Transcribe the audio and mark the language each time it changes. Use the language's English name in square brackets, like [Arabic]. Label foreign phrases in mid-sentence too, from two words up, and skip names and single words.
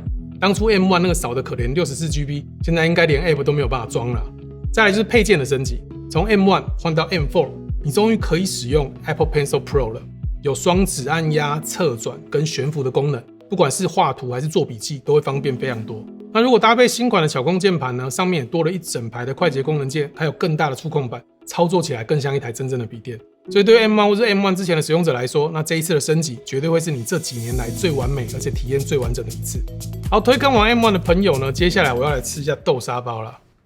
[Chinese] 當初 M1 那個少的可憐 64GB， 現在應該連 App 都沒有辦法裝了。再來就是配件的升級，從 M1 換到 M4， 你終於可以使用 Apple Pencil Pro 了，有雙指按壓、側轉跟懸浮的功能，不管是畫圖還是做筆記，都會方便非常多。那如果搭配新款的巧控鍵盤呢，上面也多了一整排的快捷功能鍵，還有更大的觸控板，操作起來更像一台真正的筆電。所以對於 M1 或是 M1 之前的使用者來說，那這一次的升級絕對會是你這幾年來最完美而且体驗最完整的一次。好，推坑完 M1 的朋友呢，接下來我要來吃一下豆沙包啦。